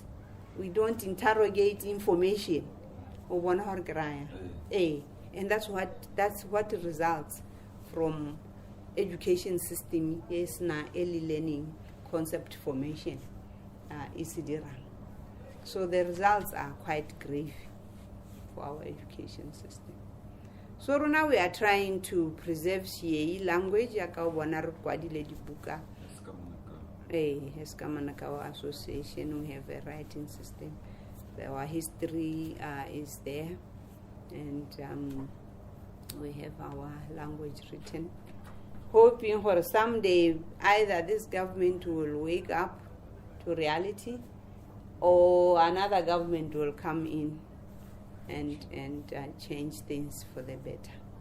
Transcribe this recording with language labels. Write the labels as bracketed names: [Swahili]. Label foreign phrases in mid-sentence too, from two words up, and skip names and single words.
[English] We don't interrogate information. And that's what results from education system is na early learning concept formation so the results are quite grave for our education system. So rona we are trying to preserve Shei language [Tswana] ya ka o bona re kwadile dibuka. [English] As Kamanakawa Association, we have a writing system. Our history is there, and we have our language written. Hoping for someday either this government will wake up to reality, or another government will come in and change things for the better.